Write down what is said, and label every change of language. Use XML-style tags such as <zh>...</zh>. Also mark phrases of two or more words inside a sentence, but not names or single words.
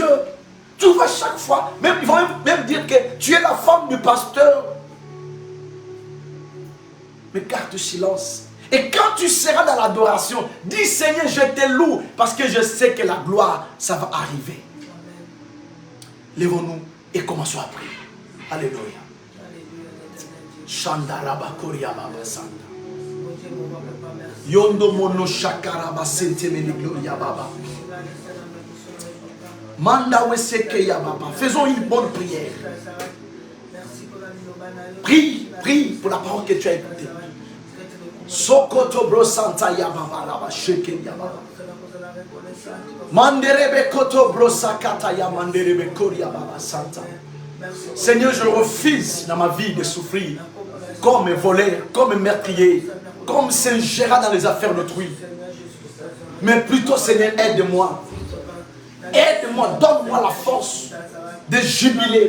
<fr>Tu vois chaque fois, ils vont même dire que tu es la femme du pasteur. Mais garde silence. Et quand tu seras dans l'adoration, dis Seigneur, je te loue parce que je sais que la gloire, ça va arriver. Lèvons-nous et commençons à prier. Alléluia. Shandaraba Koria Baba Santa. Yondo mono shakaraba sentemene gloria baba. Manda weseke ya baba. Faisons une bonne prière. Prie, prie pour la parole que tu as écoutée. Sokoto bro santa ya baba laba sheke ya baba. Manderebe koto bro sakata ya manderebe koria baba santa. Seigneur, je refuse dans ma vie de souffrir comme voleur, comme meurtrier, comme s'ingérer dans les affaires d'autrui. Mais plutôt, Seigneur, aide-moi. Aide-moi, donne-moi la force de jubiler.</fr>